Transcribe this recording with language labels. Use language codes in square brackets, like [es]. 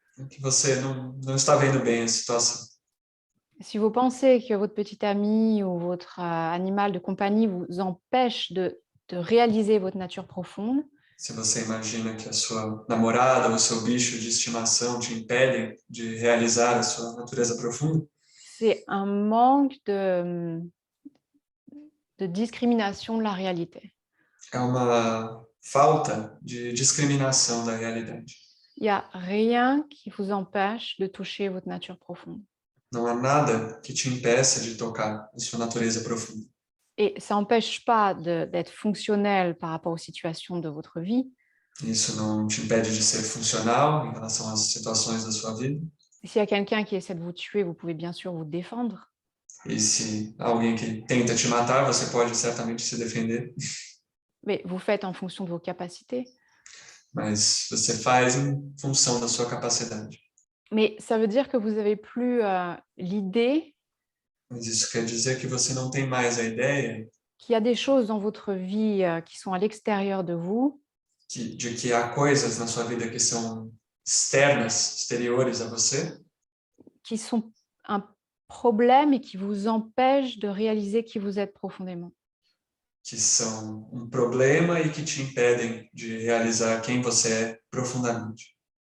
[pt] que você não está vendo bem a situação. [fr] Si vous pensez que votre petit ami ou votre animal de compagnie vous empêche de réaliser votre nature profonde, [pt] se você imagina que a sua namorada ou o seu bicho de estimação te impedem de realizar a sua natureza profunda, [fr] c'est un manque de discrimination de la réalité. [pt] é uma falta de discriminação da realidade. [fr] Il n'y a rien qui vous empêche de toucher votre nature profonde. [pt] Não há nada que te impeça de tocar a sua natureza profunda. [fr] Et ça n'empêche pas d'être fonctionnel par rapport aux situations de votre vie. [pt] Isso não te impede de ser funcional em relação às situações da sua vida. [fr] S'il y a quelqu'un qui essaie de vous tuer, vous pouvez bien sûr vous défendre. [pt] E se alguém que tenta te matar, você pode certamente se defender. [fr] Mais vous faites en fonction de vos capacités. [pt] Mas você faz em função da sua capacidade. [fr] Mais ça veut dire que vous n'avez plus l'idée [pt] Mas isso quer dizer que você não tem mais a ideia [fr] qu'il y a des choses dans votre vie qui sont à l'extérieur de vous [pt] de que há coisas na sua vida que são externas, exteriores a você, [fr] qui sont un problème et qui vous empêchent de réaliser qui vous êtes profondément. [pt] que são um problema e que te impedem de realizar quem você é profundamente.